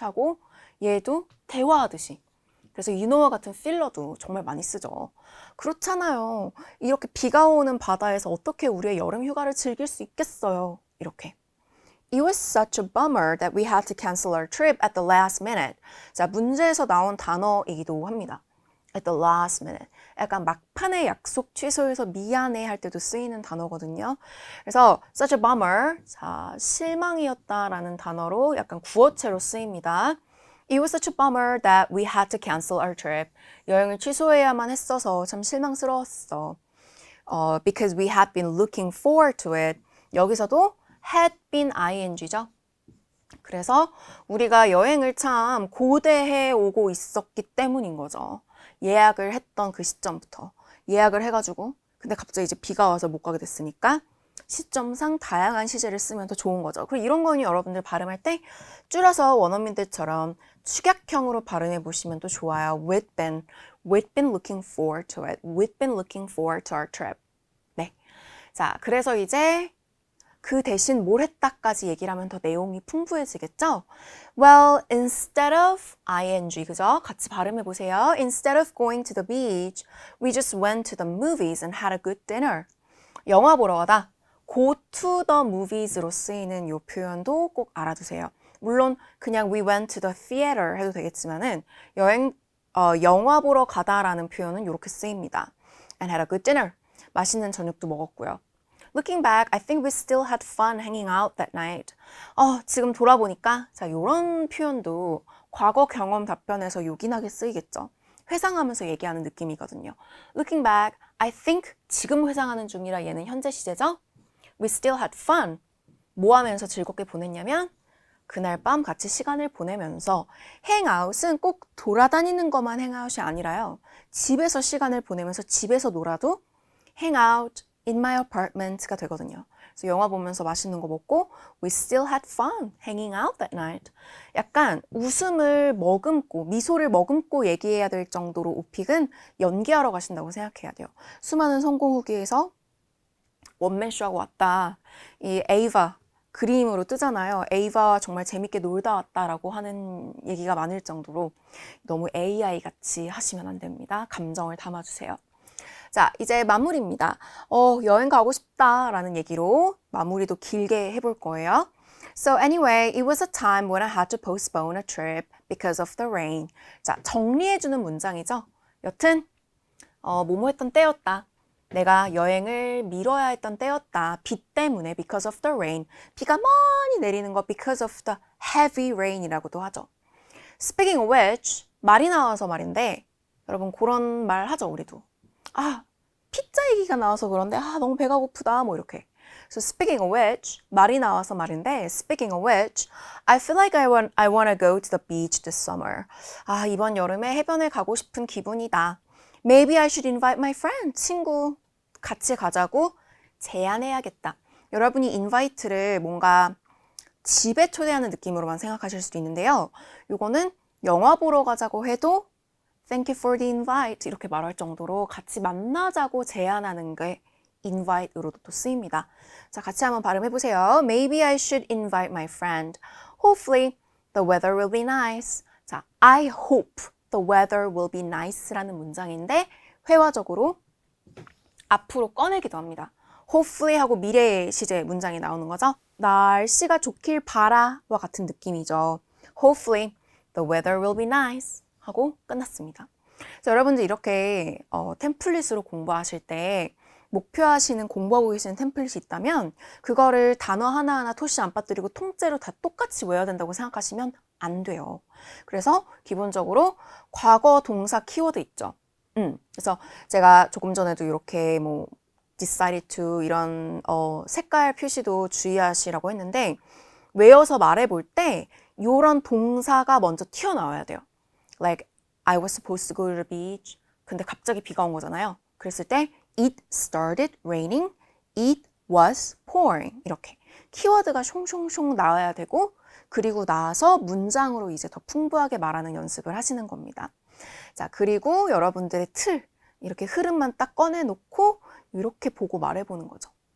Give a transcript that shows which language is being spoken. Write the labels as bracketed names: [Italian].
[Korean] 하고 얘도 대화하듯이. 그래서 유노와 같은 필러도 정말 많이 쓰죠. 그렇잖아요. 이렇게 비가 오는 바다에서 어떻게 우리의 여름 휴가를 즐길 수 있겠어요. 이렇게. [English] It was such a bummer that we had to cancel our trip at the last minute. [Korean] 자, 문제에서 나온 단어이기도 합니다. [English] At the last minute. [Korean] 약간 막판에 약속 취소해서 미안해 할 때도 쓰이는 단어거든요. 그래서 [English] such a bummer. [Korean] 자, 실망이었다라는 단어로 약간 구어체로 쓰입니다. [English] It was such a bummer that we had to cancel our trip. [Korean] 여행을 취소해야만 했어서 참 실망스러웠어. [English] Because we had been looking forward to it. [Korean] 여기서도 [English] had been ing죠. [Korean] 그래서 우리가 여행을 참 고대해 오고 있었기 때문인 거죠. 예약을 했던 그 시점부터. 예약을 해가지고 근데 갑자기 이제 비가 와서 못 가게 됐으니까 시점상 다양한 시제를 쓰면 더 좋은 거죠. 그리고 이런 거는 여러분들 발음할 때 줄여서 원어민들처럼 축약형으로 발음해 보시면 또 좋아요. [English] We've been looking forward to it. We've been looking forward to our trip. [Korean] 네. 자, 그래서 이제 그 대신 뭘 했다까지 얘기를 하면 더 내용이 풍부해지겠죠? [English] Well, instead of ing, [Korean] 그죠? 같이 발음해 보세요. [English] Instead of going to the beach, we just went to the movies and had a good dinner. [Korean] 영화 보러 가다. [English] Go to the movies [Korean] 로 쓰이는 이 표현도 꼭 알아두세요. 물론 그냥 [English] we went to the theater [Korean] 해도 되겠지만은 영화 보러 가다라는 표현은 이렇게 쓰입니다. [English] And had a good dinner. [Korean] 맛있는 저녁도 먹었고요. [English] Looking back, I think we still had fun hanging out that night. [Korean] 지금 돌아보니까 자, 이런 표현도 과거 경험 답변에서 요긴하게 쓰이겠죠. 회상하면서 얘기하는 느낌이거든요. [English] Looking back, I think [Korean] 지금 회상하는 중이라 얘는 현재 시제죠. [English] We still had fun. [Korean] 뭐 하면서 즐겁게 보냈냐면 그날 밤 같이 시간을 보내면서 행아웃은 꼭 돌아다니는 것만 행아웃이 아니라요. 집에서 시간을 보내면서 집에서 놀아도 [English] hangout in my apartment [Korean] 가 되거든요. 그래서 영화 보면서 맛있는 거 먹고 [English] we still had fun hanging out that night. [Korean] 약간 웃음을 머금고 미소를 머금고 얘기해야 될 정도로 오픽은 연기하러 가신다고 생각해야 돼요. 수많은 성공 후기에서 원맨쇼하고 왔다. 이 에이바 그림으로 뜨잖아요. 에이바와 정말 재밌게 놀다 왔다라고 하는 얘기가 많을 정도로 너무 AI 같이 하시면 안 됩니다. 감정을 담아주세요. 자, 이제 마무리입니다. 여행 가고 싶다라는 얘기로 마무리도 길게 해볼 거예요. [English] So anyway, it was a time when I had to postpone a trip because of the rain. [Korean] 자, 정리해주는 문장이죠. 여튼 뭐뭐 했던 때였다. 내가 여행을 미뤄야 했던 때였다. 비 때문에 [English] because of the rain. [Korean] 비가 많이 내리는 거 [English] because of the heavy rain [Korean] 이라고도 하죠. [English] Speaking of which, [Korean] 말이 나와서 말인데 여러분 그런 말 하죠, 우리도. 피자 얘기가 나와서 그런데 너무 배가 고프다 뭐 이렇게. [English] So speaking of which, [Korean] 말이 나와서 말인데 [English] speaking of which, I feel like I want to go to the beach this summer. [Korean] 이번 여름에 해변에 가고 싶은 기분이다. [English] Maybe I should invite my friend. [Korean] 친구 같이 가자고 제안해야겠다. 여러분이 invite를 뭔가 집에 초대하는 느낌으로만 생각하실 수도 있는데요. 이거는 영화 보러 가자고 해도 [English] Thank you for the invite [Korean] 이렇게 말할 정도로 같이 만나자고 제안하는 게 invite으로도 또 쓰입니다. 자, 같이 한번 발음해보세요. [English] Maybe I should invite my friend. Hopefully the weather will be nice. [Korean] 자, [English] I hope the weather will be nice [Korean] 라는 문장인데 회화적으로 앞으로 꺼내기도 합니다. hopefully 하고 미래의 시제 문장이 나오는 거죠. 날씨가 좋길 바라와 같은 느낌이죠. [English] Hopefully the weather will be nice 하고 끝났습니다. [Korean] 그래서 여러분들 이렇게 템플릿으로 공부하실 때 목표하시는 공부하고 계시는 템플릿이 있다면 그거를 단어 하나하나 토시 안 빠뜨리고 통째로 다 똑같이 외워야 된다고 생각하시면 안 돼요. 그래서 기본적으로 과거 동사 키워드 있죠. 그래서 제가 조금 전에도 이렇게 뭐 [English] decided to [Korean] 이런 색깔 표시도 주의하시라고 했는데 외워서 말해볼 때 이런 동사가 먼저 튀어나와야 돼요. [English] Like I was supposed to go to the beach. [Korean] 근데 갑자기 비가 온 거잖아요. 그랬을 때 [English] it started raining, it was pouring [Korean] 이렇게 키워드가 숑숑숑 나와야 되고 그리고 나서 문장으로 이제 더 풍부하게 말하는 연습을 하시는 겁니다. 자, 그리고 여러분들의 틀 이렇게 흐름만 딱 꺼내놓고 이렇게 보고 말해보는 거죠.